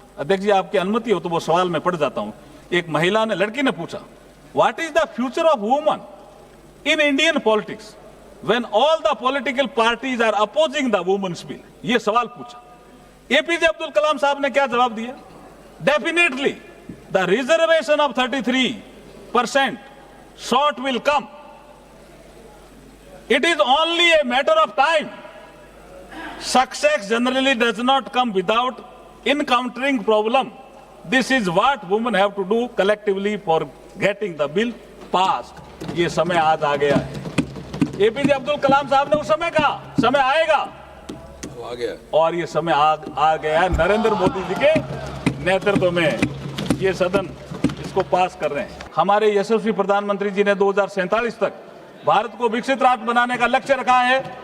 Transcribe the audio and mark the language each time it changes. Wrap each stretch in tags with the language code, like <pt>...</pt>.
<hi>अध्यक्ष जी, आपकी अनुमति हो तो वो सवाल मैं पढ़ जाता हूं। एक महिला ने, लड़की ने पूछा,</hi> <en>What is the future of woman in Indian politics when all the political parties are opposing the women's bill?</en> <hi>ये सवाल पूछा। एपीजे अब्दुल कलाम साहब ने क्या जवाब दिया?</hi> <en>Definitely the reservation of 33% short will come. It is only a matter of time. Success generally does not come without encountering problem. This is what women have to do collectively for getting the bill passed.</en> <hi>ये समय आज आ गया है। APJ Abdul Kalam साहब ने उस समय कहा समय आएगा, आ गया और ये समय आ गया है। नरेंद्र मोदी जी के नेतृत्व में ये सदन इसको पास कर रहे हैं। हमारे यशस्वी प्रधानमंत्री जी ने 2047 तक भारत को विकसित राष्ट्र बनाने का लक्ष्य रखा है।</hi>